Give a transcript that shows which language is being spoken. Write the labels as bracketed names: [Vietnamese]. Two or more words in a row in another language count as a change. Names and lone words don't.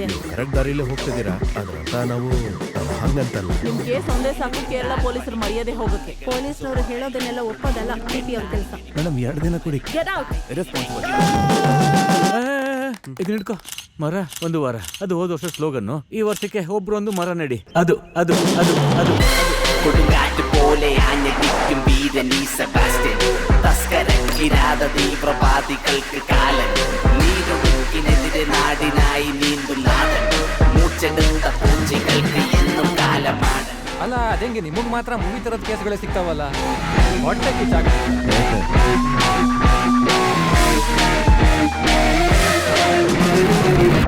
[Kannada] ಕರೆಕ್ಟ್ ದಾರಿಲೇ ಹೋಗ್ತಿದ್ದೀರಾ, ಅದ್ರಂತ ನಾವು ಹಂಗಂತಲ್ಲ. ನಿಮ್ ಕೇಸ್ ಒಂದೇ ಸಾಕು, ಕೇರಳ ಪೊಲೀಸರು ಮರ್ಯಾದೆ ಹೋಗುತ್ತೆ. ಪೊಲೀಸ್ನವರು ಹೇಳೋದನ್ನೆಲ್ಲ ಒಪ್ಪೋದಲ್ಲ ಟಿ ಅವ್ರ ಕೆಲಸ. ಮೇಡಮ್ 2 ದಿನ ಕೊಡಿ. [English] Get out. [Kannada] ರೆಸ್ಪಾನ್ಸಿಬಲ್. ಇದನ್ನ ಇಟ್ಕೋ. ಮರ ಒಂದು ವಾರ, ಅದು ಹೋದ ವರ್ಷ ಸ್ಲೋಗನ್ನು. ಈ ವರ್ಷಕ್ಕೆ ಒಬ್ರೊಂದು [Malayalam] മര നടി. [Kannada] ಅದು ಅದು ಅದು ಅದು [Malayalam] കൊടുങ്കാറ്റ് പോലെ ആഞ്ഞടിക്കും വീരൻ ഈ സെബാസ്റ്റ്യൻ. തസ്കരക്കിരാത തീവ്രവാദികൾക്ക് കാലൻ. നീരൊഴുക്കിനെതിരെ നാടിനായി നീന്തും നാടൻ. മൂച്ചെടുത്ത പൂഞ്ചികൾക്ക് എന്നും കാലമാണ്. [Kannada] ಅಲ್ಲ, ಅದೇಂಗೆ ನಿಮಗ್ ಮಾತ್ರ ಮೂವಿ ತರದ ಕೇಸ್ಗಳೇ ಸಿಗ್ತಾವಲ್ಲ? ಹೊಟ್ಟೆ ಕಿಚ್ಚಾಗ